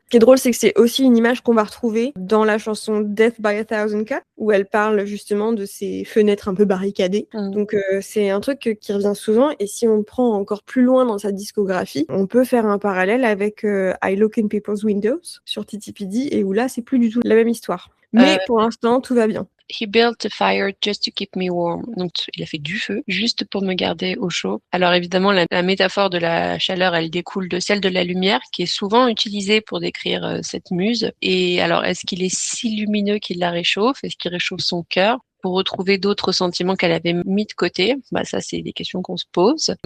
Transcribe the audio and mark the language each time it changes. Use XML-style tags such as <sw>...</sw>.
<fr>Ce qui est drôle, c'est que c'est aussi une image qu'on va retrouver dans la chanson Death by a Thousand Cuts, où elle parle justement de ces fenêtres un peu barricadées. Donc c'est un truc qui revient souvent. Et si on prend encore plus loin dans sa discographie, on peut faire un parallèle avec I Look in People's Windows sur Titi Pidi, et où là, c'est plus du tout la même histoire. Mais pour l'instant, tout va bien.</fr> <en>He built a fire just to keep me warm.</en> <fr>Donc, il a fait du feu juste pour me garder au chaud. Alors, évidemment, la métaphore de la chaleur, elle découle de celle de la lumière, qui est souvent utilisée pour décrire cette muse. Et alors, est-ce qu'il est si lumineux qu'il la réchauffe? Est-ce qu'il réchauffe son cœur? Pour retrouver d'autres sentiments qu'elle avait mis de côté. Bah, ça, c'est des questions qu'on se pose.</fr>